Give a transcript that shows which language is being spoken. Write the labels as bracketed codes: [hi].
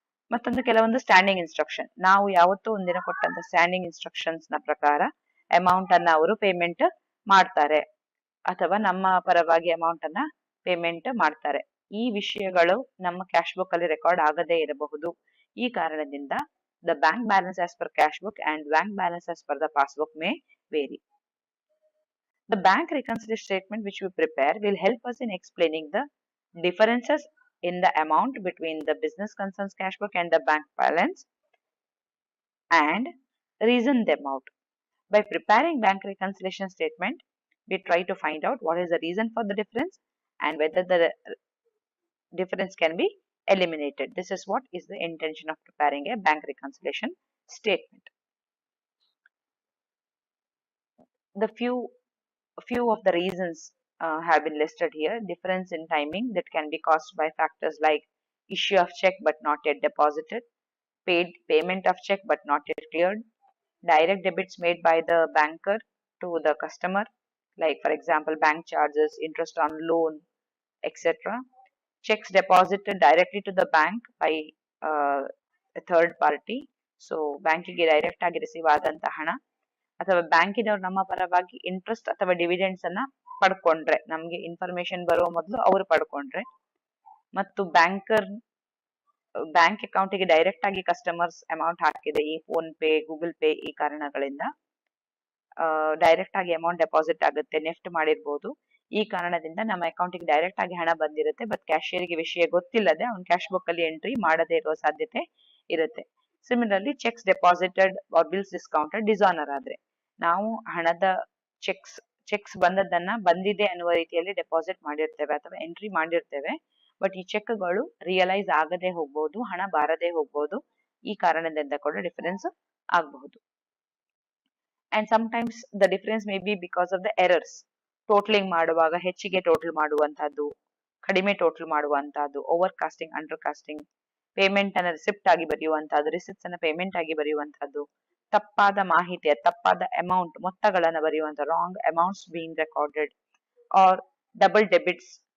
[kn] ಮತ್ತೊಂದು ಕೆಲವೊಂದು standing instruction, ನಾವು ಯಾವತ್ತೂ ಒಂದಿನ ಕೊಟ್ಟಂತ ಸ್ಟ್ಯಾಂಡಿಂಗ್ ಇನ್ಸ್ಟ್ರಕ್ಷನ್ಸ್ ನ ಪ್ರಕಾರ ಅಮೌಂಟ್ ಅನ್ನ ಅವರು ಪೇಮೆಂಟ್ ಮಾಡ್ತಾರೆ ಅಥವಾ ನಮ್ಮ ಪರವಾಗಿ ಅಮೌಂಟ್ ಅನ್ನ ಪೇಮೆಂಟ್ ಮಾಡ್ತಾರೆ. ಈ ವಿಷಯಗಳು ನಮ್ಮ ಕ್ಯಾಶ್ ಬುಕ್ ಅಲ್ಲಿ ರೆಕಾರ್ಡ್ ಆಗದೇ ಇರಬಹುದು. ಈ ಕಾರಣದಿಂದ [en] The bank balance as per cash book and bank balance as per the passbook may vary. The bank reconciliation statement which we prepare will help us in explaining the differences in the amount between the business concerns cash book and the bank balance and reason them out. By preparing bank reconciliation statement, we try to find out what is the reason for the difference and whether the difference can be eliminated. This is what is the intention of preparing a bank reconciliation statement. The few of the reasons have been listed here. Difference in timing that can be caused by factors like issue of check but not yet deposited, payment of check but not yet cleared, direct debits made by the banker to the customer, like for example bank charges, interest on loan, etc. Checks deposited directly to the bank by a third party. [kn] So ಬ್ಯಾಂಕಿಗೆ direct ಆಗಿ receive ಆದಂತ ಹಣ ಅಥವಾ ಬ್ಯಾಂಕಿನವ್ರು ನಮ್ಮ ಪರವಾಗಿ interest ಅಥವಾ dividends ಅನ್ನ ಪಡ್ಕೊಂಡ್ರೆ, ನಮ್ಗೆ ಇನ್ಫಾರ್ಮೇಶನ್ ಬರುವ ಮೊದಲು ಅವರು ಪಡ್ಕೊಂಡ್ರೆ, ಮತ್ತು ಬ್ಯಾಂಕ್ ಅಕೌಂಟಿಗೆ ಡೈರೆಕ್ಟ್ ಆಗಿ ಕಸ್ಟಮರ್ಸ್ ಅಮೌಂಟ್ ಹಾಕಿದೆ ಈ ಫೋನ್ ಪೇ, ಗೂಗಲ್ ಪೇ ಈ ಕಾರಣಗಳಿಂದ ಡೈರೆಕ್ಟ್ ಆಗಿ ಅಮೌಂಟ್ ಡೆಪಾಸಿಟ್ ಆಗುತ್ತೆ, ನೆಫ್ಟ್ ಮಾಡಿರ್ಬೋದು. ಈ ಕಾರಣದಿಂದ ನಮ್ಮ ಅಕೌಂಟಿಗೆ ಡೈರೆಕ್ಟ್ ಆಗಿ ಹಣ ಬಂದಿರುತ್ತೆ, ಬಟ್ ಕ್ಯಾಶಿಯರ್ಗೆ ವಿಷಯ ಗೊತ್ತಿಲ್ಲದೆ ಅವ್ನು ಕ್ಯಾಶ್ ಬುಕ್ ಅಲ್ಲಿ ಎಂಟ್ರಿ ಮಾಡದೇ ಇರುವ ಸಾಧ್ಯತೆ ಇರುತ್ತೆ. [en] similarly cheques deposited or bills discounted [kn] dishonour ಆದ್ರೆ, ನಾವು ಹಣದ ಚೆಕ್ಸ್ ಬಂದದನ್ನ ಬಂದಿದೆ ಅನ್ನುವ ರೀತಿಯಲ್ಲಿ ಡೆಪಾಸಿಟ್ ಮಾಡಿರ್ತೇವೆ ಅಥವಾ ಎಂಟ್ರಿ ಮಾಡಿರ್ತೇವೆ, ಬಟ್ ಈ ಚೆಕ್ಗಳು ರಿಯಲೈಸ್ ಆಗದೆ ಹೋಗ್ಬೋದು, ಹಣ ಬಾರದೆ ಹೋಗ್ಬೋದು. ಈ ಕಾರಣದಿಂದ ಕೂಡ ಡಿಫರೆನ್ಸ್ ಆಗಬಹುದು. [en] And sometimes the difference may be because of the errors. [kn] Totalling ಮಾಡುವಾಗ ಹೆಚ್ಚಿಗೆ ಟೋಟಲ್ ಮಾಡುವಂತಹದ್ದು, ಕಡಿಮೆ ಟೋಟಲ್ ಮಾಡುವಂತಹದ್ದು, over casting, under casting, payment ಅನ್ನ ರಿಸಿಪ್ಟ್ ಆಗಿ ಬರೆಯುವಂತಹದ್ದು, ರಿಸಿಪ್ಟ್ಸ್ ಅನ್ನ ಪೇಮೆಂಟ್ ಆಗಿ ಬರೆಯುವಂತಹದ್ದು, ತಪ್ಪಾದ ಮಾಹಿತಿಯ ತಪ್ಪಾದ amount ಮೊತ್ತಗಳನ್ನ ಬರೆಯುವಂತ [en] Wrong amounts being recorded, or double debits.